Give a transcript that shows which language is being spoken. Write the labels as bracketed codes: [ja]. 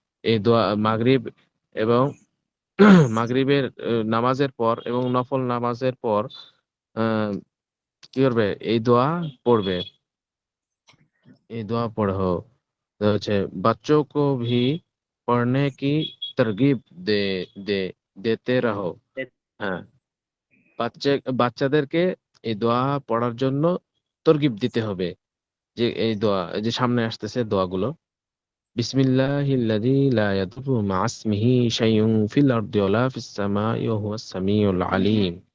[bn] এই দোয়া মাগরিব এবং মাগরিবের নামাজের পর এবং নফল নামাজের পর আহ, কি করবে এই দোয়া পড়বে। এই দোয়া পড়ো। তো হচ্ছে [hi] बच्चों को भी पढ़ने की तरगीब दे दे देते रहो। [bn] হ্যাঁ, বাচ্চাদেরকে এই দোয়া পড়ার জন্য তরগিব দিতে হবে। যে এই দোয়া এই যে সামনে আসতেছে দোয়াগুলো বিসমিল্লাহিল্লাযী লা ইয়াদুররু মা ইসমিহি শাইউন ফিল আরদি ওয়ালা ফিস সামাই ওয়া হুয়াস সামিউল আলীম।